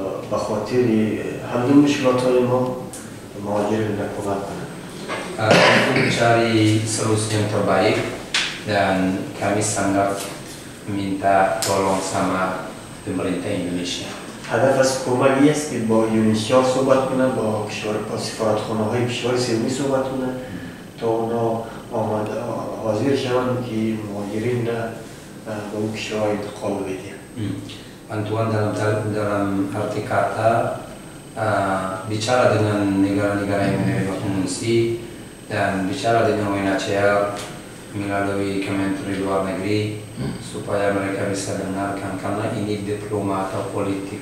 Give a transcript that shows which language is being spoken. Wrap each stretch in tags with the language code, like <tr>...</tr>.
<fa>به خاطر حل مشکلات‌های ما مهاجرین را کمک کنند.</fa> <id>Untuk mencari solusi yang terbaik dan kami sangat minta tolong sama pemerintah Indonesia.</id> <fa>هدف از کمکی است که با یونیسیا صحبت کنه، با سفارتخانه‌های کشور سومی صحبت کنه تا اونا حاضر شوند که مهاجرین را به اون کشورها انتقال بدهند.</fa> <id>Bantuan dalam arti kata bicara dengan negara-negara yang menerima pengungsi dan bicara dengan UNHCR melalui Kementerian Luar Negeri supaya mereka bisa dengarkan karena ini diploma atau politik.</id>